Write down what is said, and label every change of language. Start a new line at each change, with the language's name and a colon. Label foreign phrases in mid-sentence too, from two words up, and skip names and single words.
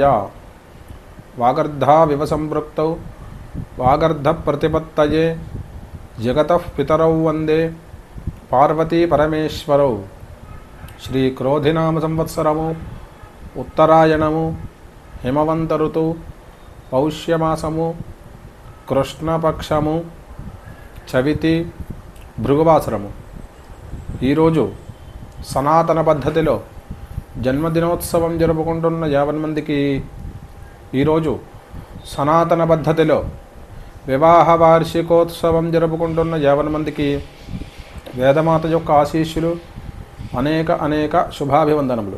Sanskrit: वागर्धाविव संपृक्तौ वागर्धप्रतिपत्तये जगतः पितरौ वन्दे पार्वती परमेश्वरौ।
Telugu: శ్రీక్రోధినామ సంవత్సరము ఉత్తరాయణము హేమవంత ఋతు పౌష్యమాసము కృష్ణపక్షము చవితి భృగువాసరము। ఈరోజు సనాతన పద్ధతిలో జన్మదినోత్సవం జరుపుకుంటున్న 50 మందికి, ఈరోజు సనాతన పద్ధతిలో వివాహ వార్షికోత్సవం జరుపుకుంటున్న 50 మందికి వేదమాత యొక్క ఆశీస్సులు, అనేక శుభాభివందనములు।